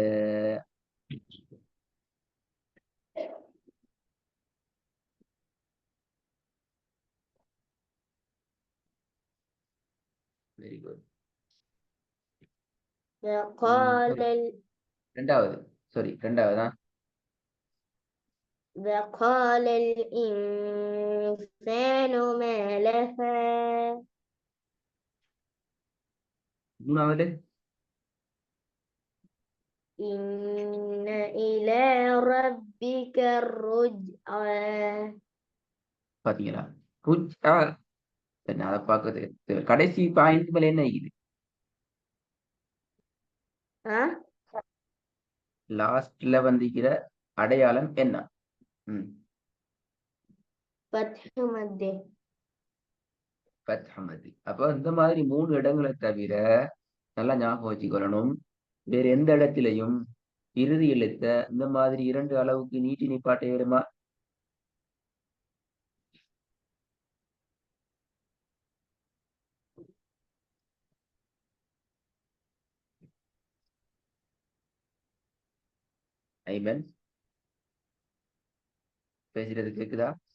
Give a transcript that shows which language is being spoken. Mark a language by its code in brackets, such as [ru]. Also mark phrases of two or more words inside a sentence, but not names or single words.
[en] very good. [ar] وقال [ta] ரெண்டாவது. சாரி, ரெண்டாவதா? [ar] وقال الإنسان ما لها [ta] மூணாவது. [ar] إن إلى ربك الرجعى. [ta] பாத்தீங்களா? ருஜ்ஆ. சரி, அதை பார்க்கறது தேவை. கடைசி பாயிண்ட் மேல என்ன இருக்குது? ها லாஸ்ட்ல வந்திருக்கிற அடையாளம் என்ன? [ar] فتح مده. ஃபத்ஹமதி. [ta] அப்ப இந்த மாதிரி 3 இடங்களை தவிர நல்லா ஞாபகம் வச்சுக்கொள்ளணும். வேற எந்த இடத்திலையும் இறுதி எழுத்த இந்த மாதிரி 2 அளவுக்கு நீட்டி நிப்பாட்ட ஏறுமா? ஐமன், பேசுறது கேக்குதா?